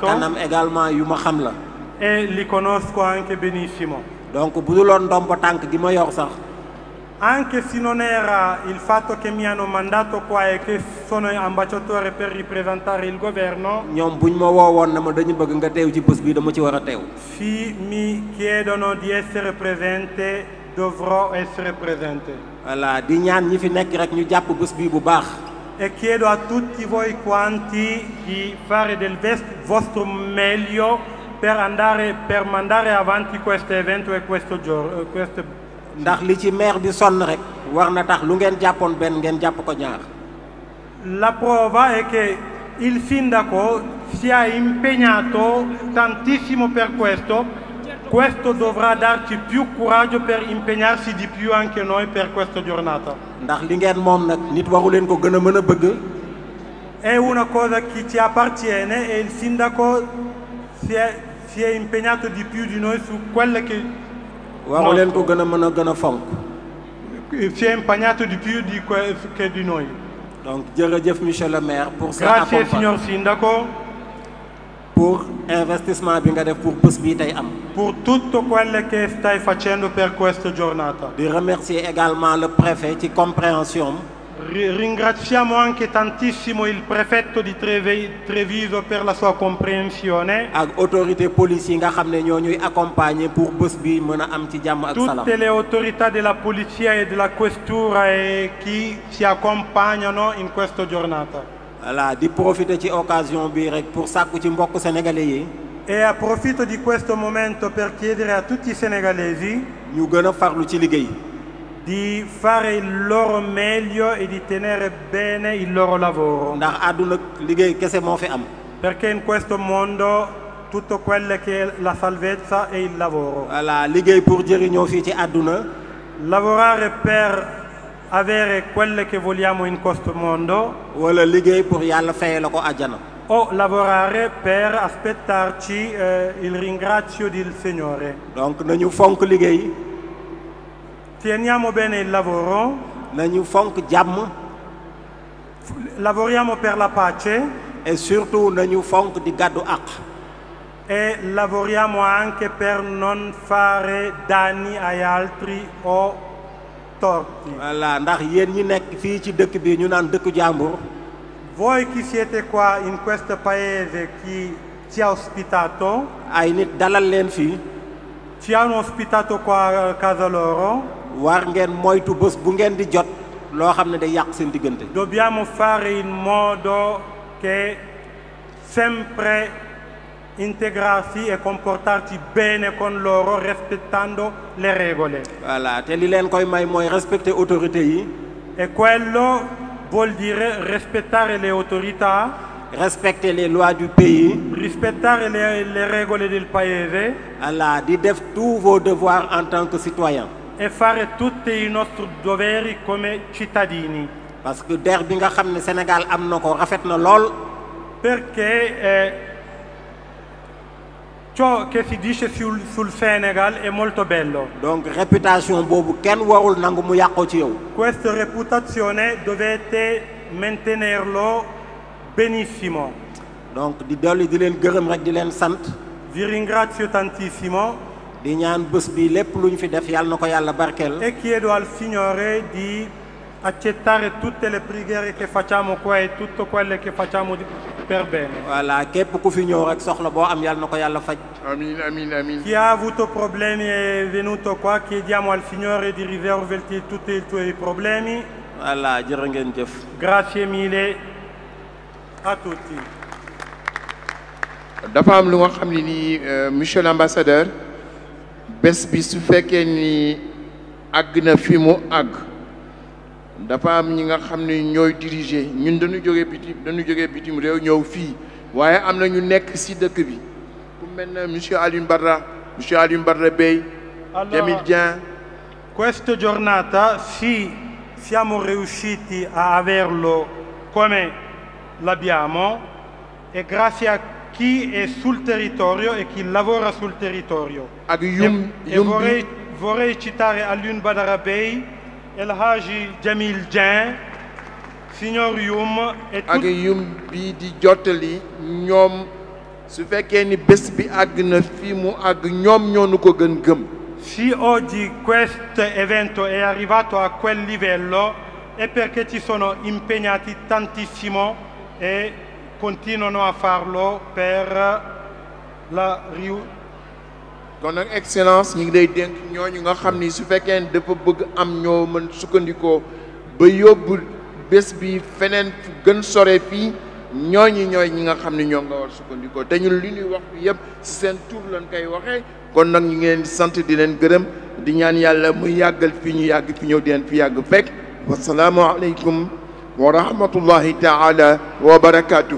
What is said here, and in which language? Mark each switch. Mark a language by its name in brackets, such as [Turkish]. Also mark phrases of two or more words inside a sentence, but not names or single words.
[Wolof] mais kanam également yu ma xam la. [Italian] E li conosco anche benissimo. [Wolof] donc bu duloon ndombo tànk gi ma yor sax. [Italian] Anche se non era il fatto che mi hanno mandato qua e che sono ambasciatore per rappresentare il governo. [Wolof] ñoom buñ ma woowoon na ma dañu bëgg nga teew ci bés bi dama ci war a teew. [Italian] Si mi chiedono di essere presente, dovrò essere presente. [Wolof] voilà di ñaan ñi fi nekk rek ñu jàpp bés bi bu baax. [Italian] E chiedo a tutti voi quanti di fare del vostro meglio per mandare avanti questo evento e questo giorno. [Wolof] ndax li ci maire bi sonn rek war na tax lu ngeen jàppoon benn ngeen jàpp ko ñaar. [Italian] La prova è che il sindaco si è impegnato tantissimo per questo. Questo dovrà darci più coraggio per impegnarsi di più anche noi per questa giornata. [Wolof] ndax li ngeen moom nag nit waru leen ko gën a mën a bëgg. [Italian] È una cosa che ci appartiene e il sindaco si è impegnato di più di noi su quelle che [Wolof] waru leen ko gën a mën a gën a fonk. [Italian] si è impegnato di più che di noi. [French] donc jërëjëf monsieur le maire pour sa [Italian] Grazie signor sindaco. [French] pour investissement [Wolof] bi nga def pour bés bii tey am. [Italian] pour tutto quello che stai facendo per questa giornata. [French] di remercier également le préfet ci compréhension. [Italian] Ringraziamo anche tantissimo il prefetto di Treviso per la sua comprensione. [Wolof] ak [French] autorité police [Wolof] yi nga xam ne ñoo ñuy [French] accompagner pour [Wolof] bés bi mën a am ci jàmm ak salaam. [Italian] Tutte le autorità della polizia e della questura e chi ci accompagnano in questa giornata. [Wolof] voilà di profiter ci occasion bi rek pour sàkku ci mbokk sénégalais yi. [Italian] E approfitto di questo momento per chiedere a tutti i senegalesi [Wolof] ñu gën a farlu ci liggéey. [Italian] di fare il loro meglio e di tenere bene il loro lavoro. [Wolof] ndax àdduna liggéey kese moo fi am. [Italian] Perché in questo mondo tutto quello che è la salvezza è il lavoro. [Wolof] voilà liggéey pour jëriñoo fii ci àdduna. [Italian] Lavorare per avere quello che vogliamo in questo mondo. [Wolof] wala liggéey pour yàlla fayee la ko àjjana. [Italian] O lavorare per aspettarci il ringrazio del Signore. [Wolof] donc nañu fonk liggéey. [Italian] Teniamo bene il lavoro. [Wolof] nañu fonk jàmm. [Italian] Lavoriamo per la pace. [French] et surtout [Wolof] nañu fonk di gàddu àq. [Italian] E lavoriamo anche per non fare danni agli altri o torti. [Wolof] voilà ndax yéen ñi nekk fii ci dëkk bi ñu naan dëkku jàmbur. [Italian] Voi che siete qua in questo paese, chi ci ha ospitato, [Wolof] ay nit dalal leen fii. [Italian] ci hanno ospitato qua a casa loro. [Wolof] war ngeen moytu bés bu ngeen di jot loo xam ne day yàq seen diggante. [Italian] Dobbiamo fare in modo che sempre integrarsi e comportarci bene con loro rispettando le regole. [Wolof] voilà te li leen koy may mooy [French] respecter autorité [Wolof] yi. [Italian] E quello vuol dire rispettare le autorità, [French] respecter les lois du pays. [Italian] rispettare le regole del paese. [French] voilà di def tous vos devoirs en tant que citoyen. [Italian] E fare tutti i nostri doveri come cittadini. [French] parce que [Wolof] der bi nga xam ne Sénégal am na ko rafet na lool. [Italian] Perché ciò che si dice sul Senegal è molto bello. [Wolof] donc réputation boobu kenn warul nangu mu yàqoo ci yow. [Italian] Questa reputazione dovete mantenerlo benissimo. [Wolof] donc di dolli di leen gërëm rek di leen sant. [Italian] Vi ringrazio tantissimo. [Wolof] di ñaan bés bi lépp lu ñu fi def yàlla na ko yàlla barkeel. [Italian] E chiedo al Signore di accettare tutte le preghiere che facciamo qua e tutto quello che facciamo per bene. [Wolof] voilà képp ku fi ñëw rek soxla boo am yàlla na ko yàlla faj. [Arabic] Amin, amin, amin. [Italian] Chi ha avuto problemi e è venuto qua, chiediamo al Signore di risolverti tutti i tuoi problemi. [Wolof] voilà jërë ngeen jëf. [Italian] Grazie mille a tutti. [Wolof] dafa am lu nga xam ne nii [French] monsieur l'ambassadeur [Wolof] bés bi su fekkee ni àgg na fi mu àgg dafa am ñi nga xam ne ñooy diriger ñun dañu jógee bitim réew ñëw fii waaye am na ñu nekk ci dëkk bi ku mel ne monsieur Alioune Badara Monsieur Alioune Badara Bèye, Jamil Dieng. [Italian] Questa giornata sì, siamo riusciti a averlo come l'abbiamo e grazie a chi è sul territorio e chi lavora sul territorio. Vorrei citare Alioune Badara Bèye, El Hadji Jamil Dieng, signor Youm e [Wolof] ak Youm bi di jottali ñoom su fekkee ni bés bi àgg na fii mu àgg ñoom ñoo nu ko gën gëm. [Italian] Se oggi questo evento è arrivato a quel livello è perché ci sono impegnati tantissimo e continuano a farlo per la [Wolof] kon nag excellence ñu ngi lay dénk ñooñu nga xam ni su fekkee ne dafa bëgg am ñoo mën sukkandikoo ba yóbbu bés bi feneen fu gën sore fii ñooñu ñooy ñi nga xam ne ñoo nga war sukkandikoo te ñun li ñuy wax bi yëpp ci seen tur lañ koy waxee kon nag ñu ngi leen di sant di leen gërëm di ñaan yàlla muy yàggal fi ñu yàgg fi ñëw di leen fi yàgg fekk [Arabic] والسلام عليكم ورحمة الله تعالى وبركاته.